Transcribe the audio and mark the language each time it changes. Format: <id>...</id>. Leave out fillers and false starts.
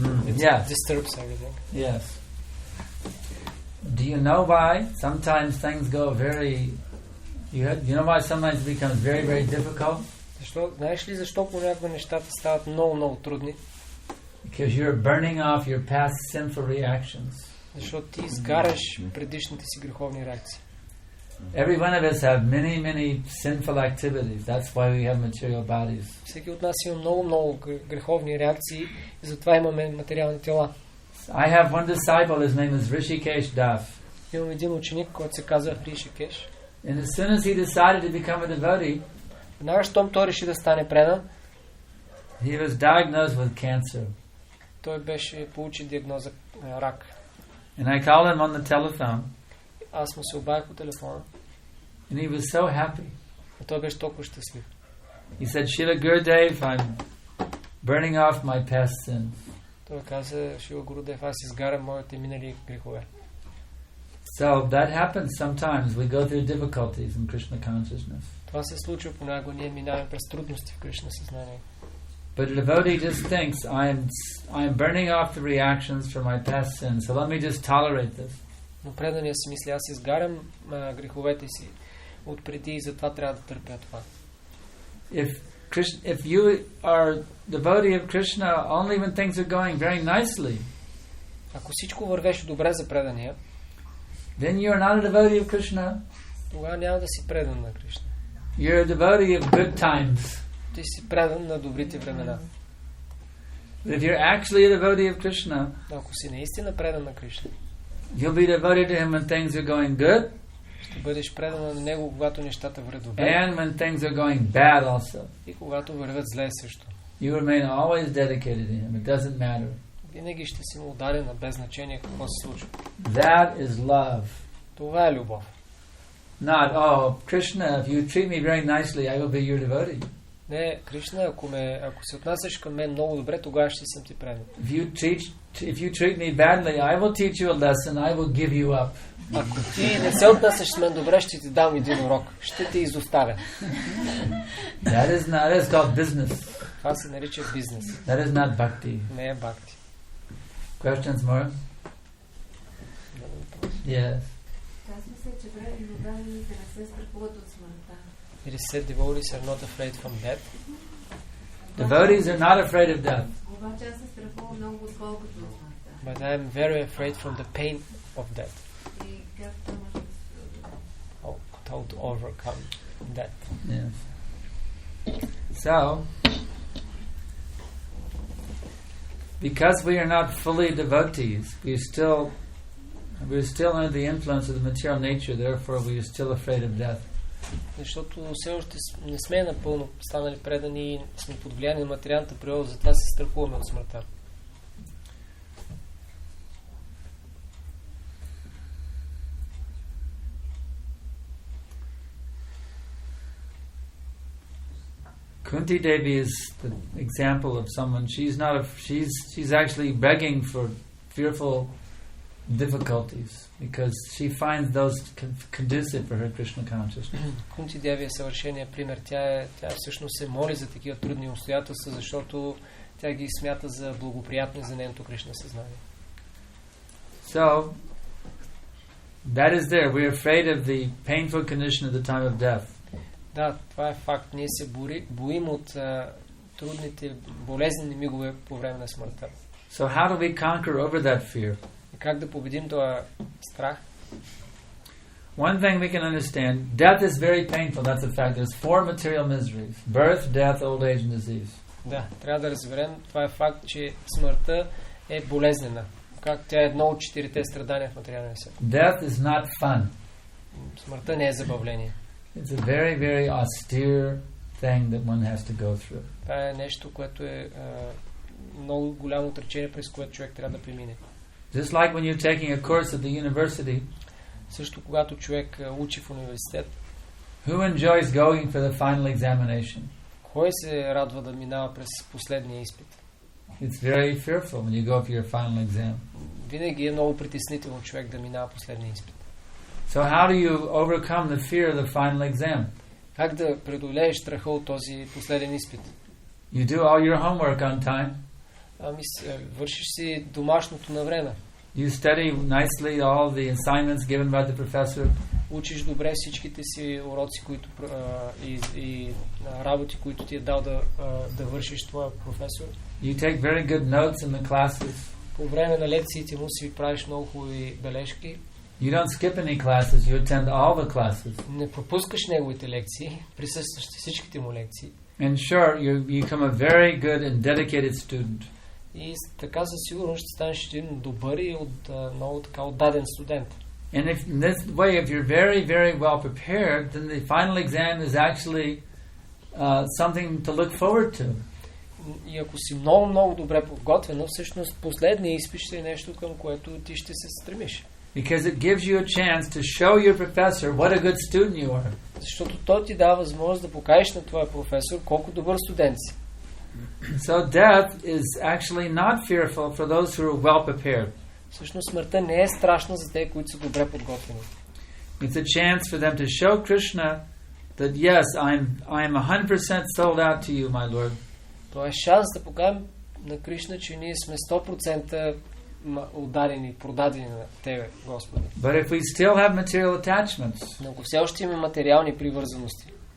<en>It disturbs everything. Yes. Do you know why sometimes things go very... You know why sometimes it becomes very, very difficult?</en> <bg>Знаеш ли защо понякога нещата стават много трудни?</bg> <en>Because you're burning off your past sinful reactions.</en> <bg>Защото ти изгаряш предишните си греховни реакции.</bg> <en>Every one of us have many sinful activities. That's why we have material bodies.</en> <bg>Всеки от нас има много греховни реакции и затова имаме материални тела.</bg> <en>I have one disciple, his name is Rishikesh Das.</en> <bg>Имам един ученик, който се казва Ришикеш.</bg> <en>And as soon as he decided to become a devotee,</en> <bg>веднага щом той реши да стане предан,</bg> <en>he was diagnosed with cancer.</en> <bg>Той беше получи диагноза рак.</bg> <en>And I called him on the telephone.</en> <bg>Аз му се обадих по телефона.</bg> <en>And he was so happy.</en> <bg>И той беше толкова щастлив.</bg> <en>He said, Srila Gurudev, I'm burning off my past sins.</en> <bg>Той каза, Шрила Гурудев, аз изгарям моите минали грехове.</bg> <en>So that happens sometimes. We go through difficulties in Krishna consciousness.</en> <bg>Това се случва понякога, ние минаваме през трудности в Кришна съзнание.</bg> <en>But a devotee just thinks, I am burning off the reactions from my past sins, so let me just tolerate this.</en> <bg>Но преданият си мисли, аз изгарям греховете си от преди и затова трябва да търпя това.</bg> <en>If you are devotee of Krishna only when things are going very nicely,</en> <bg>ако всичко вървеше добре за предания,</bg> <en>then you are not a devotee of Krishna.</en> <bg>Тогава няма да си предан на Кришна.</bg> <en>You're a devotee of good times.</en> <bg>Ти си предан на добрите времена.</bg> <en>But if you're actually a devotee of Krishna,</en> <bg>ако си наистина предан на Кришна,</bg> <en>you'll be devoted to him when things are going good.</en> <bg>Ще бъдеш предан на него, когато нещата вървят добре.</bg> <en>And when things are going bad also.</en> <bg>И когато вървят зле също.</bg> <en>You remain always dedicated to him. It doesn't matter.</en> <bg>Винаги ще си му отдаден, без значение какво се случва.</bg> <en>That is love.</en> <bg>Това е любов.</bg> <en>Not, oh, Krishna, if you treat me very nicely, I will be your devotee.</en> <bg>Не, Кришна, ако се отнасяш към мен много добре, тогава ще съм ти предан.</bg> <en>If you treat me badly, I will teach you a lesson, I will give you up.</en> <bg>Ако ти не се отнасяш с мен добре, ще ти дам един урок. Ще те изоставя.</bg> <en>That is called business.</en> <bg>Това се нарича бизнес.</bg> <en>That is not bhakti.</en> <bg>Не е бхакти.</bg> <en>Questions more? Yes.</en> <bg>Казва се, че преданите не се страхуват от смъртта.</bg> <en>It is said devotees are not afraid from death. Devotees are not afraid of death.</en> <bg>Обаче аз се страхувам много отколкото от смъртта.</bg> <en>But I am very afraid from the pain of death.</en> <bg>И как това може да се</bg> <en>How to overcome death. Yes. So, because we are not fully devotees, we're still under the influence of the material nature, therefore we are still afraid of death.</en> <bg>Защото все още не сме напълно станали предани и сме под влияние на материалната природа, затова се страхуваме от смъртта.</bg> <en>Kunti Devi is the example of someone. She's actually begging for fearful difficulties because she finds those conducive for her Krishna consciousness.</en> <bg>Кунти Деви е съвършения пример. Тя всъщност се моли за такива трудни обстоятелства, защото тя ги смята за благоприятни за нейното Кришна съзнание.</bg> <en>So, that is there. We are afraid of the painful condition at the time of death.</en> <bg>Да, това е факт. Ние се боим от трудните, болезнени мигове по време на смъртта.</bg> <en>So how do we conquer over that fear?</en> <bg>И как да победим този страх?</bg> <en>One thing we can understand, death is very painful. That's a fact. There's 4 material miseries: birth, death, old age, and disease.</en> <bg>Да, трябва да разберем, това е факт, че смъртта е болезнена. Как тя е едно от 4-те страдания в материалния свят.</bg> <en>Death is not fun.</en> <bg>Смъртта не е забавление.</bg> <en>It's a very, very austere thing that one has to go through.</en> <bg>Това е нещо, което е много голямо отречение, през което човек трябва да премине.</bg> <en>Just like when you're taking a course at the university.</en> <bg>Също когато човек учи в университет.</bg> <en>Who enjoys going for the final examination?</en> <bg>Кой се радва да минава през последния изпит?</bg> <en>It's very fearful when you go for your final exam.</en> <bg>Винаги е много притеснително човек да минава последния изпит.</bg> <en>So how do you overcome the fear of the final exam?</en> <bg>Как да преодолееш страха от този последен изпит?</bg> <en>You do all your homework on time.</en> <bg>Вършиш си домашното на време.</bg> <en>You study nicely all the assignments given by the professor.</en> <bg>Учиш добре всичките си уроци, които и работи, които ти е дал да вършиш твоя професор.</bg> <en>You take very good notes in the classes.</en> <bg>По време на лекциите му си правиш много хубави бележки.</bg> <en>You don't skip any classes, you attend all the classes.</en> <bg>Не пропускаш неговите лекции, присъстваш всичките му лекции.</bg> <en>And sure, you become a very good and dedicated student.</en> <bg>И така със сигурност ще станеш един добър и много така отдаден студент.</bg> <en>And if in this way, if you're very, very well prepared, then the final exam is actually something to look forward to.</en> <bg>И ако си много, много добре подготвен, всъщност последният изпит ще е нещо, към което ти ще се стремиш.</bg> <en>Because it gives you a chance to show your professor what a good student you are.</en> <bg>Защото той ти дава възможност да покажеш на твоя професор колко добър студент си.</bg> <en>So death is actually not fearful for those who are well prepared.</en> <bg>Всъщност смъртта не е страшна за те, които са добре подготвени.</bg> <en>It's a chance for them to show Krishna that yes, I am 100% sold out to you, my Lord.</en> <bg>Това е шанс да покажем на Кришна, че ние сме 100% отдадени, продадени на Тебе, Господи.</bg> <en>But if we still have material attachments,</en> <bg>но ако все още има материални привързаности,</bg>